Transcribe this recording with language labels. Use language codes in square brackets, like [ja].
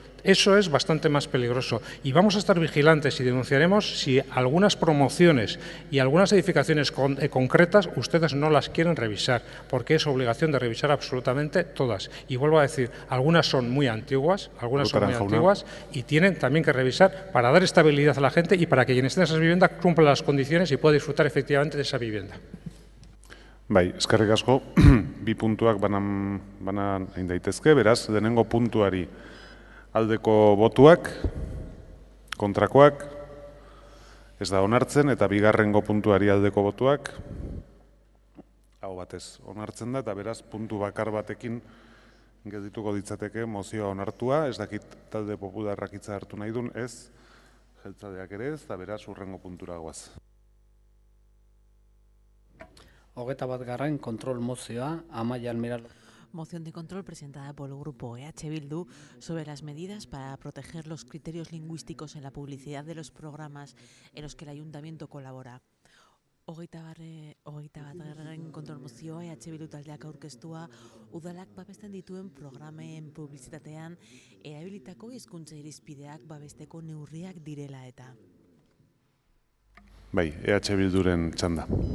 [es] Eso es bastante más peligroso, y vamos a estar vigilantes y denunciaremos si algunas promociones y algunas edificaciones concretas ustedes no las quieren revisar, porque es obligación de revisar absolutamente todas. Y vuelvo a decir, algunas son muy antiguas, y tienen también que revisar para dar estabilidad a la gente y para que quien esté en esas viviendas cumpla las condiciones y pueda disfrutar efectivamente de esa vivienda. [eu] Bai, eskerrik asko, bi puntuak banan egin daitezke, beraz, lehenengo puntuari aldeko botuak, kontrakoak, ez da onartzen, eta bigarrengo puntuari aldeko botuak, hau batez onartzen da, eta beraz puntu bakar batekin geldituko ditzateke mozioa onartua, ez dakit talde popularrak hitza hartu nahi duen, ez, jeltzaleak ere ez, eta beraz hurrengo puntura goaz. 21. Kontrol mozioa, Amaia Almiral. [es] Moción de control presentada por el grupo EH Bildu sobre las medidas para proteger los criterios lingüísticos en la publicidad de los programas en los que el ayuntamiento colabora. 21. [eu] Kontrol mozioa EH Bildu taldeak aurkeztua udalak babesten dituen programen publizitatean erabilitako hizkuntza irizpideak babesteko neurriak direla eta. Bai, EH Bilduren txanda.